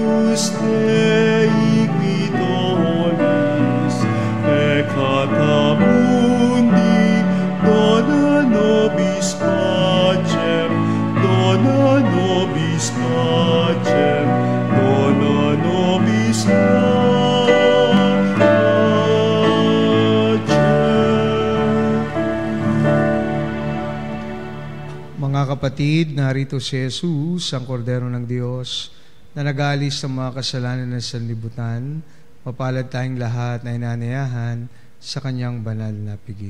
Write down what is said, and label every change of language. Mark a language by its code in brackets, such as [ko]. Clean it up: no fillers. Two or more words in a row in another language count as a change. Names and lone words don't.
[la] Agnus Dei qui tollis, peccata mundi, dona nobis pacem, dona nobis pacem, dona nobis pacem. [tl] Mga kapatid, narito si Jesus, ang kordero ng Diyos, na nag-aalis sa mga kasalanan ng sanlibutan. Mapalad tayong lahat na inanayahan sa kanyang banal na piging.